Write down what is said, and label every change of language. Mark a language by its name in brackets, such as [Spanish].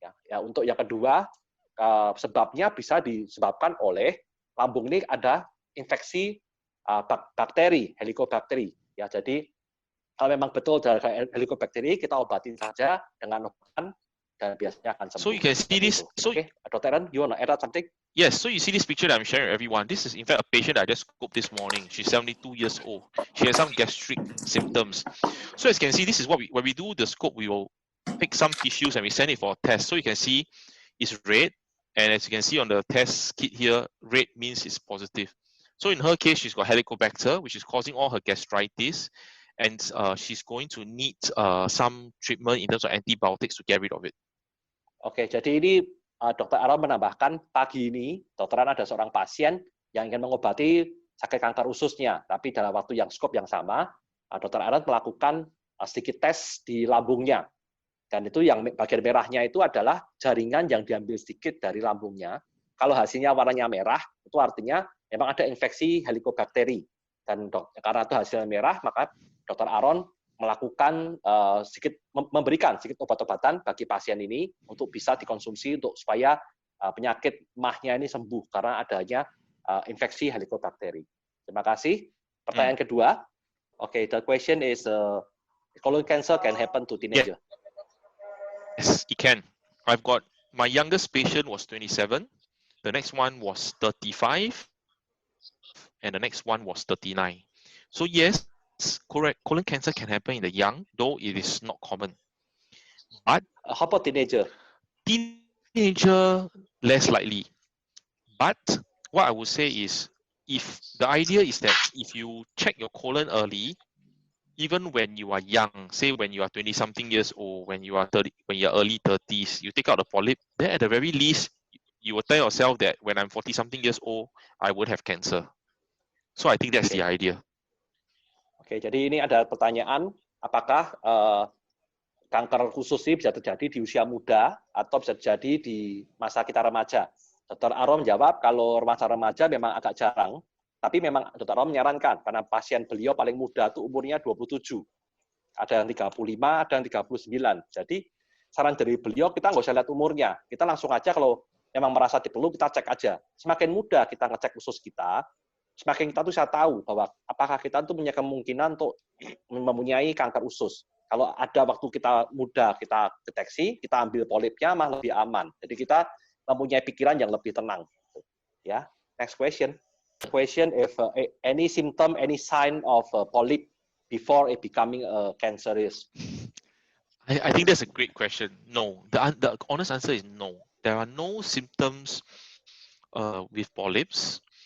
[Indonesian] Ya, untuk yang kedua, sebabnya bisa disebabkan oleh lambung ini ada infeksi bakteri, Helicobacter. Ya, jadi kalau memang betul dari Helicobacter, kita obatin saja dengan obat dan biasanya akan sembuh. [English] So you can see this. So, okay, Dr. Aaron, you want to add something? Yes, so you see this picture that I'm sharing with everyone. This is in fact a patient that I just scoped this morning. She's 72 years old. She has some gastric symptoms. So as you can see, this is what when we do the scope, we will pick some tissues and we send it for a test. So you can see it's red, and as you can see on the test kit here, red means it's positive. So in her case, she's got Helicobacter, which is causing all her gastritis, and she's going to need some treatment in terms of antibiotics to get rid of it. [Indonesian] Oke, jadi ini Dr. Aaron menambahkan pagi ini, Dr. Aaron ada seorang pasien yang ingin mengobati sakit kanker ususnya, tapi dalam waktu yang skop yang sama, Dr. Aaron melakukan sedikit tes di lambungnya. Dan itu yang bagian merahnya itu adalah jaringan yang diambil sedikit dari lambungnya. Kalau hasilnya warnanya merah, itu artinya memang ada infeksi Helicobacter. Dan karena itu hasilnya merah, maka Dr. Aaron melakukan memberikan sedikit obat-obatan bagi pasien ini untuk bisa dikonsumsi untuk supaya penyakit mahnya ini sembuh karena adanya infeksi Helicobacter. Terima kasih. Pertanyaan kedua. [English] Okay, the question is colon cancer can happen to teenager. Yes, it can. I've got my youngest patient was 27, the next one was 35, and the next one was 39. So yes, correct, colon cancer can happen in the young, though it is not common. But How about teenager? Teenager, less likely. But what I would say is, if the idea is that if you check your colon early, even when you are young, say when you are 20-something years old, when you are 30, when you're early 30s, you take out the polyp, then at the very least, you will tell yourself that when I'm 40-something years old, I would have cancer. So I think that's the idea. [Indonesian] Oke, jadi ini ada pertanyaan, apakah kanker usus ini bisa terjadi di usia muda atau bisa terjadi di masa kita remaja? Dr. Aaron menjawab, kalau remaja-remaja memang agak jarang, tapi memang Dr. Aaron menyarankan, karena pasien beliau paling muda itu umurnya 27. Ada yang 35, ada yang 39. Jadi, saran dari beliau, kita nggak usah lihat umurnya. Kita langsung aja kalau memang merasa perlu, kita cek aja. Semakin mudah kita ngecek usus kita, semakin kita tuh bisa tahu bahwa apakah kita tuh punya kemungkinan untuk mempunyai kanker usus. Kalau ada waktu kita muda, kita deteksi, kita ambil polipnya, malah lebih aman. Jadi kita mempunyai pikiran yang lebih tenang. Ya, [English] next question. Question if any symptom, any sign of polyp before it becoming cancerous. I think that's a great question. No, the honest answer is no. There are no symptoms with polyps.